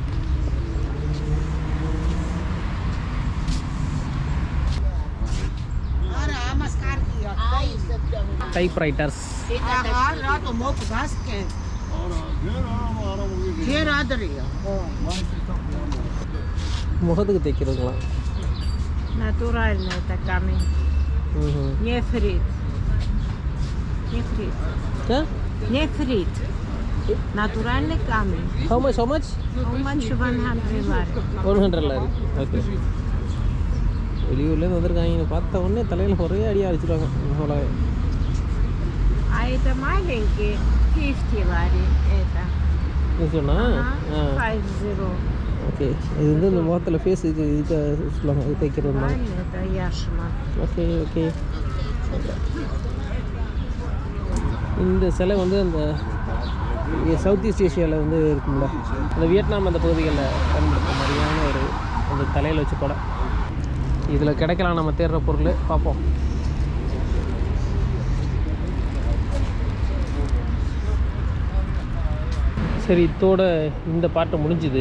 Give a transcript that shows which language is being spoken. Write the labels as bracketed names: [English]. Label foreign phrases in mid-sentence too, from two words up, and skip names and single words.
[Tamil] டைப்ரைட்டர்ஸ், முகத்துக்கு தைக்கிறதுங்களா? [Russian] Натуральный это камень. Нефрит. Нефрит. Да? Нефрит. Натуральный камень. [English] How much? How much? How much? 100 lari. 100 lari. Okay. [Tamil] வெளியூர்லேருந்து வந்திருக்காங்க, பார்த்த உடனே தலையில் ஒரே அடியாக அடிச்சிருவாங்க. அவ்வளோ. [Russian] А это маленький 50 lari. Это. [Tamil] சொன்னா 50. ஓகே, இது வந்து இந்த முகத்தில் ஃபேஸ் இதுக்கு சொல்லுவாங்க, இது தைக்கிறது. [Russian] Это яшма. [English] okay okay. [Tamil] இந்த சிலை வந்து அந்த சவுத் ஈஸ்ட் ஏஷியாவில் வந்து இருக்கும்ல, அந்த வியட்நாம் அந்த பகுதிகளில் பயன்படுத்துகிற மாதிரியான ஒரு அந்த தலையில் வச்சு கூட. இதில் கிடைக்கலாம் நம்ம தேடுற பொருள். பார்ப்போம். சரி, இதோட இந்த பாட்டை முடிஞ்சுது.